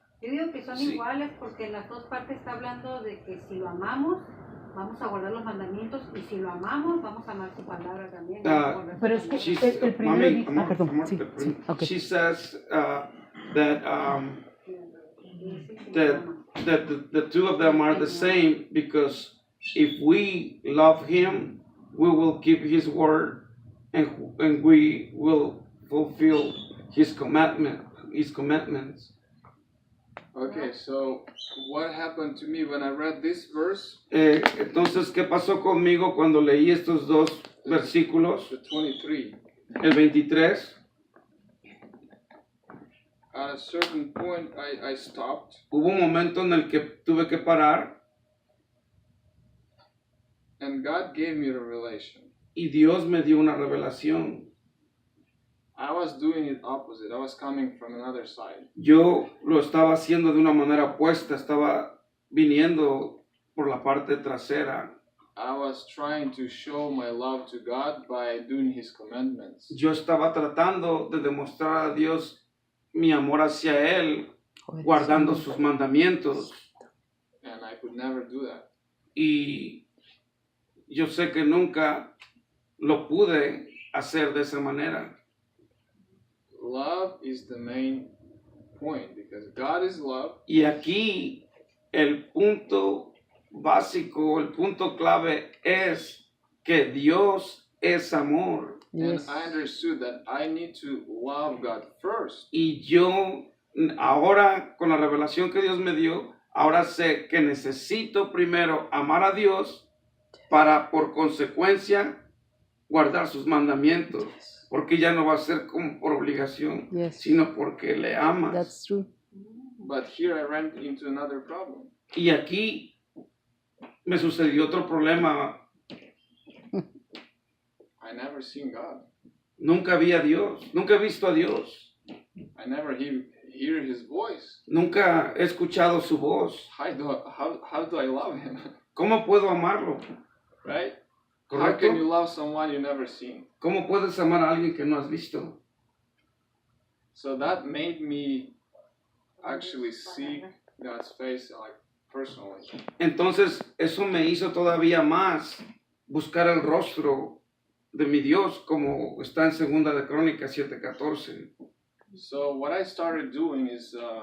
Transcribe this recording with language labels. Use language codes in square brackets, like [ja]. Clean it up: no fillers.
[es] Yo digo que son iguales porque en las dos partes está hablando de que si lo amamos, vamos a guardar los mandamientos, y si lo amamos, vamos a amar su palabra también. Pero es que el primero dice... perdón, sí, okay. [en] She says that the two of them are the same, because if we love him, we will keep his word, and we will fulfill his commandments. Okay, so what happened to me when I read this verse? [es] Entonces, ¿qué pasó conmigo cuando leí estos dos versículos? [en] The 23. [es] El 23. [en] At a certain point, I stopped. [es] Hubo un momento en el que tuve que parar. [en] And God gave me a revelation. [es] Y Dios me dio una revelación. [en] I was doing it opposite. I was coming from another side. [es] Yo lo estaba haciendo de una manera opuesta. Estaba viniendo por la parte trasera. [en] I was trying to show my love to God by doing His commandments. [es] Yo estaba tratando de demostrar a Dios mi amor hacia Él, guardando sus mandamientos. [en] And I could never do that. [es] Y yo sé que nunca lo pude hacer de esa manera. [en] Love is the main point, because God is love. [es] Y aquí el punto básico, el punto clave es que Dios es amor. [en] Yes. And I understood that I need to love God first. [es] Y yo ahora, con la revelación que Dios me dio, ahora sé que necesito primero amar a Dios para, por consecuencia, guardar sus mandamientos. Porque ya no va a ser como por obligación, sino porque le amas. [en] That's true. But here I ran into another problem. [es] Y aquí me sucedió otro problema. [en] I never seen God. [es] Nunca vi a Dios, nunca he visto a Dios. [en] I never hear his voice. [es] Nunca he escuchado su voz. [en] How do I love him? [es] ¿Cómo puedo amarlo? [en] Right? [es] ¿Correcto? [en] How can you love someone you never seen? [es] ¿Cómo puedes amar a alguien que no has visto? [en] So that made me actually seek God's face, like, personally. [es] Entonces eso me hizo todavía más buscar el rostro de mi Dios, como está en Segunda de Crónicas 7:14. [en] So what I started doing is